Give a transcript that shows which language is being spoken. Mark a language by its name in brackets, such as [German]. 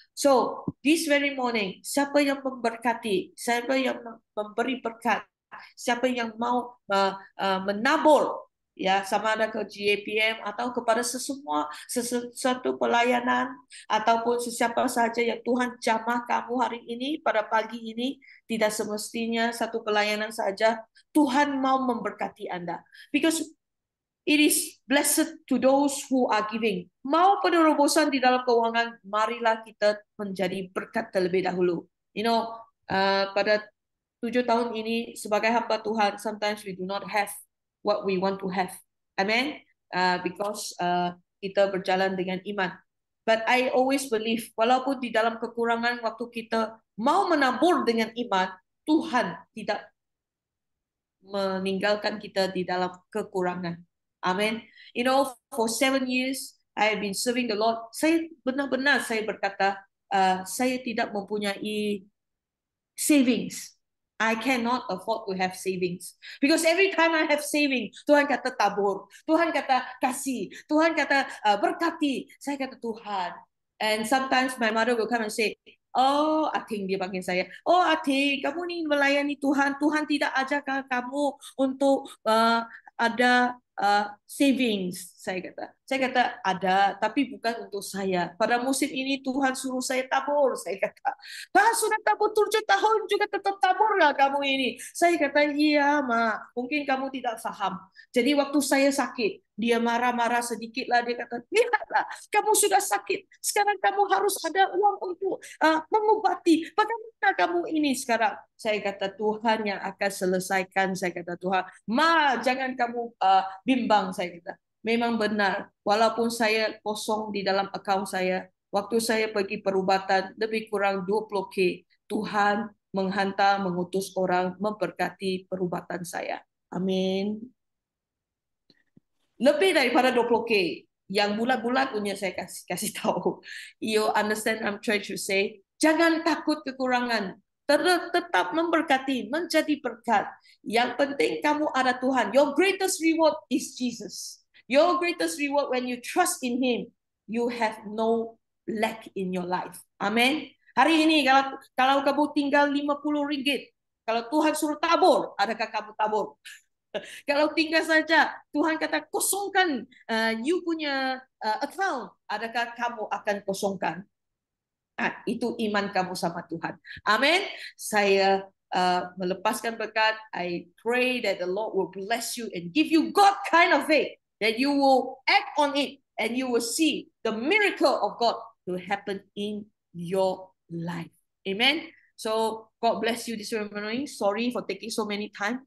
[English] So this very morning, [Malay] siapa yang memberkati, siapa yang memberi berkat, siapa yang mau menabur, ya, sama ada ke GAPM atau kepada sesuatu pelayanan ataupun sesiapa saja yang Tuhan jamah kamu hari ini pada pagi ini, tidak semestinya satu pelayanan saja. Tuhan mau memberkati Anda [English] because it is blessed to those who are giving. [Malay] Mau penerobosan di dalam keuangan, marilah kita menjadi berkat terlebih dahulu. [English] You know, [Malay] pada 7 tahun ini sebagai hamba Tuhan, [English] sometimes we do not have what we want to have. [Malay] Amen. [English] Because [Malay] kita berjalan dengan iman. [English] But I always believe, [Malay] walaupun di dalam kekurangan, waktu kita mau menabur dengan iman, Tuhan tidak meninggalkan kita di dalam kekurangan. Amen. [English] You know, for 7 years, I have been serving the Lord. [Malay] Saya benar-benar saya berkata, saya tidak mempunyai savings. [English] I cannot afford to have savings. Because every time I have savings, [Malay] Tuhan kata tabur. Tuhan kata kasih. Tuhan kata berkati. Saya kata Tuhan. [English] And sometimes my mother will come and say, oh, Ating, [Malay] dia panggil saya. Oh, Ating, kamu ni melayani Tuhan. Tuhan tidak ajarkan kamu untuk ada savings. Saya kata ada, tapi bukan untuk saya. Pada musim ini Tuhan suruh saya tabur. Saya kata, sudah tabur 7 tahun juga tetap tabur nggak kamu ini? Saya kata, iya, Ma. Mungkin kamu tidak faham. Jadi waktu saya sakit, dia marah-marah sedikit lah. Dia kata, lihatlah, kamu sudah sakit. Sekarang kamu harus ada uang untuk mengobati. Bagaimana kamu ini sekarang? Saya kata, Tuhan yang akan selesaikan. Saya kata, Tuhan, Ma, jangan kamu bimbang. Saya kata, memang benar. Walaupun saya kosong di dalam akaun saya, waktu saya pergi perubatan lebih kurang 20K, Tuhan mengutus orang memberkati perubatan saya. Amin. Lebih daripada 20K. Yang bulat-bulat punya saya kasih tahu. [English] You understand I'm trying to say? [Malay] Jangan takut kekurangan. Tetap memberkati, menjadi berkat. Yang penting kamu ada Tuhan. [English] Your greatest reward is Jesus. Your greatest reward when you trust in Him, you have no lack in your life. [Malay] Amin. Hari ini kalau kamu tinggal 50 ringgit, kalau Tuhan suruh tabur, adakah kamu tabur? Kalau tinggal saja, Tuhan kata kosongkan you punya account, adakah kamu akan kosongkan? Itu iman kamu sama Tuhan. Amin. Saya melepaskan berkat. [English] I pray that the Lord will bless you and give you God kind of faith, that you will act on it and you will see the miracle of God to happen in your life. Amen. So God bless you this morning. Sorry for taking so many time.